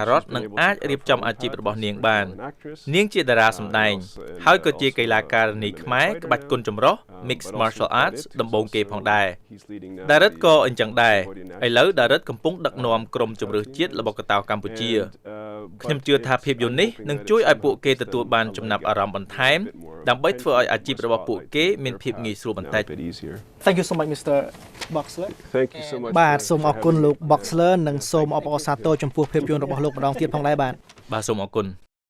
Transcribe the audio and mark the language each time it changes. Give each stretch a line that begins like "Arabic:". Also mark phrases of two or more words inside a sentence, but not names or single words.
Khmer: រ៉ុតនឹងអាចរៀបចំអាជីពរបស់នាងបាននាងជាតារាសម្ដែងហើយក៏ជាកីឡាការិនីខ្មែរក្បាច់គុនចម្រុះ
English: Mixed Martial Arts
Khmer: ដំបូងគេផងដែរដារិតក៏អញ្ចឹងដែរឥឡូវដារិតកំពុងដឹកនាំក្រុមជម្រើសជាតិល្បុក្កតោកម្ពុជាខ្ញុំជឿថាភាពយន្តនេះនឹងជួយឲ្យពួកគេទទួលបានចំណាប់អារម្មណ៍បន្ថែមដើម្បីធ្វើឲ្យអាជីពរបស់ពួកគេមានភាពងាយស្រួលបន្តិច
English: Thank you so much Mr. Boxler Thank you so much
Khmer: បាទសូមអរគុណលោក Boxler និងសូមអបអរសាទរចំពោះភាពយន្តរបស់លោកម្ដងទៀតផងដែរបាទ បាទសូមអរគុណ